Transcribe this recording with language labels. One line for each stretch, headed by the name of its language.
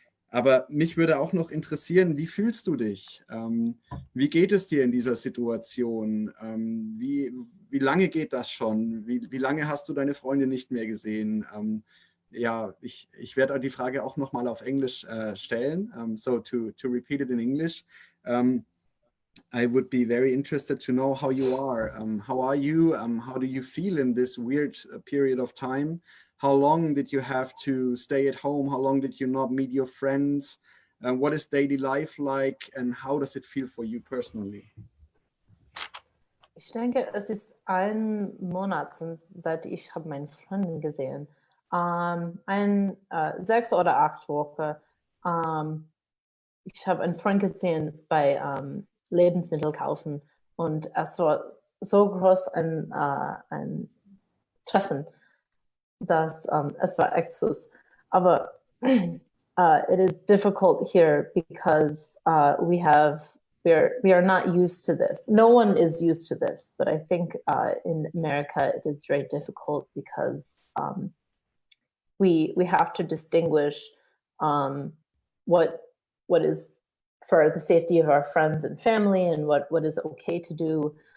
German: Aber mich würde auch noch interessieren, wie fühlst du dich? Wie geht es dir in dieser Situation? Wie lange geht das schon? Wie lange hast du deine Freunde nicht mehr gesehen? Ja, ich werde die Frage auch nochmal auf Englisch stellen.
English: So to repeat it in English. I would be very interested to know how you are. How are you? How do you feel in this weird period of time? How long did you have to stay at home? How long did you not meet your friends? What is daily life like? And how does it feel for you personally?
German: Ich denke, es ist ein Monat, seit ich habe meine Freundin gesehen. 6 oder 8 Wochen. Ich habe einen Freund gesehen bei Lebensmittel kaufen, und es war so groß ein Treffen, dass es war echt süß. Aber
English: it is difficult here because we are not used to this. No one is used to this, but I think in America it is very difficult because we have to distinguish what is for the safety of our friends and family and what is okay to do.